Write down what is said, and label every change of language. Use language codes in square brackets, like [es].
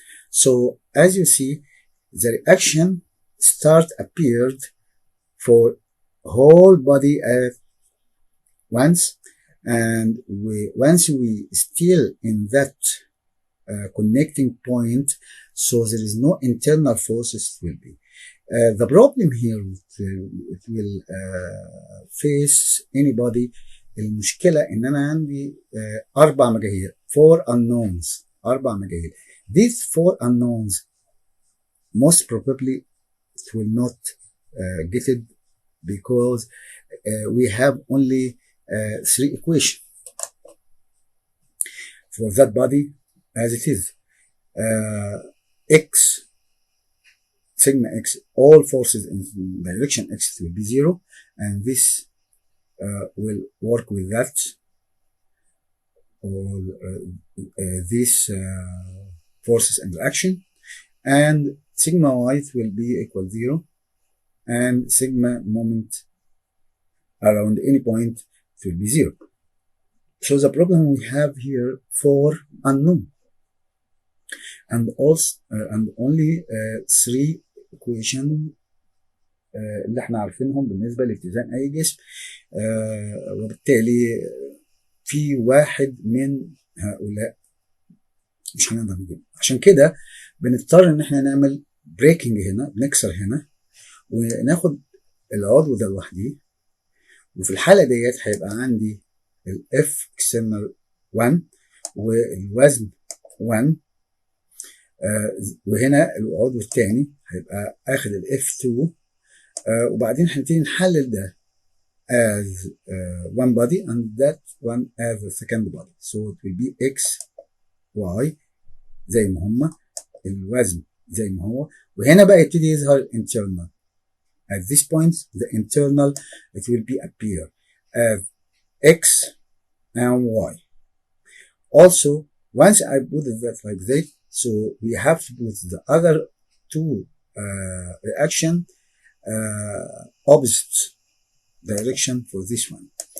[en] So as you see, the reaction appeared for whole body at once, and once we still in that connecting point, so there is no internal forces will be. The problem here it will face anybody. [ar] المشكلة إن أنا عندي 4 مجاهيل [en] 4 unknowns [ar] 4 مجاهيل. [en] These 4 unknowns most probably it will not get it because we have only 3 equations for that body as it is. X, sigma X, all forces in direction X will be 0, and this will work with that. All these forces and reaction, and sigma Y will be equal 0, and sigma moment around any point will be 0. So the problem we have here 4 unknown, and also and only 3 equation [ar] اللي احنا عارفينهم بالنسبة لاتزان أي جسم. وبالتالي في واحد من هؤلاء مش هنقدر نجيبه. عشان كده بنضطر ان احنا نعمل بريكنج هنا، بنكسر هنا وناخد العضو ده لوحده، وفي الحالة ديت هيبقى عندي الاف اكسترنال 1 والوزن 1، وهنا العضو الثاني هيبقى اخد الاف 2، وبعدين هنبتدي نحلل ده [en] as one body and that one as the second body. So it will be x y [ar] زي ما هما، الوزن زي ما هو، وهنا بقى يبتدي يظهر internal [en] At this point, the internal, it will be appear as X and Y. Also, once I put that like that, so we have to put the other two reaction opposite direction for this one.